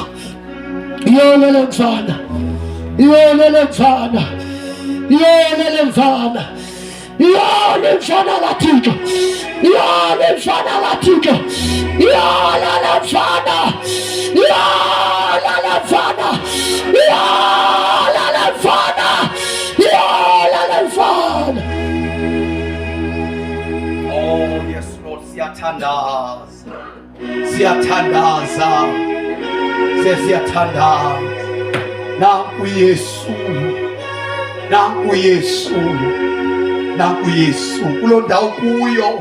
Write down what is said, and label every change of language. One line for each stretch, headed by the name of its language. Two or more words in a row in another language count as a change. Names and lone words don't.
Xhosa: Yolele mfana, yolele mfana, yolele mfana, yolele mfana kaThixo, yolele mfana kaThixo, yolele mfana, yolele mfana, yolele mfana, yolele mfana.
English: Oh yes Lord,
Xhosa: siyathandaza, siyathandaza, siyathandaza. Nanku Yesu, nanku Yesu, nanku Yesu kulo ndawo kuyo.